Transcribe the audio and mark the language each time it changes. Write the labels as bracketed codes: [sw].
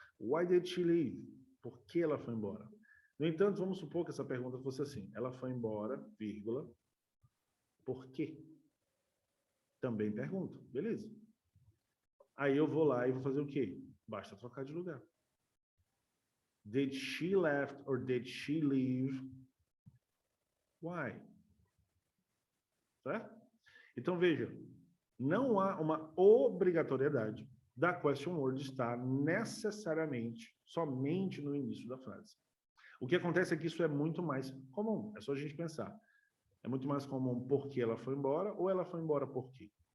[en] Why did she leave? [pt] Por que ela foi embora? No entanto, vamos supor que essa pergunta fosse assim. Ela foi embora, vírgula, por quê? Também pergunta, beleza. Aí eu vou lá e vou fazer o quê? Basta trocar de lugar. [en] Did she left or did she leave? [pt] Why? Certo? Então, veja, não há uma obrigatoriedade da question word estar necessariamente somente no início da frase. O que acontece é que isso é muito mais comum. É só a gente pensar. É muito mais comum porque ela foi embora ou ela foi embora por quê?